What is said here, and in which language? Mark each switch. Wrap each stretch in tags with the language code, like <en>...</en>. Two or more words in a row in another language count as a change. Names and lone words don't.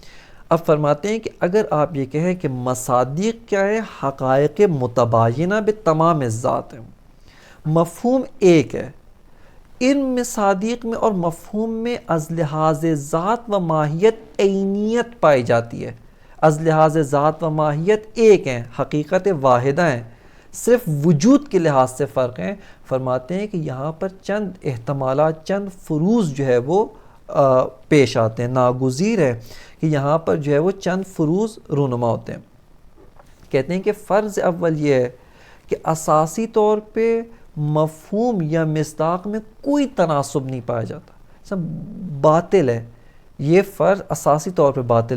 <ur>اب فرماتے ہیں کہ اگر آپ یہ کہیں کہ مصادیق کیا ہے، حقائق متباینہ بتمام ذات ہے، مفہوم ایک ہے، ان مصادیق میں اور مفہوم میں از لحاظ ذات و ماہیت عینیت پائی جاتی ہے، از لحاظ ذات و ماہیت ایک ہیں، حقیقت واحدہ ہیں، صرف وجود کے لحاظ سے فرق ہیں۔ فرماتے ہیں کہ یہاں پر چند احتمالات، چند فروض جو ہے وہ پیش آتے ہیں، ناگزیر ہے کہ یہاں پر جو ہے وہ چند فروض رونما ہوتے ہیں۔ کہتے ہیں کہ فرض اول یہ ہے کہ اساسی طور پہ مفہوم یا مصداق میں کوئی تناسب نہیں پایا جاتا، سب باطل ہے، یہ فرض اساسی طور پہ باطل ہے۔</ur>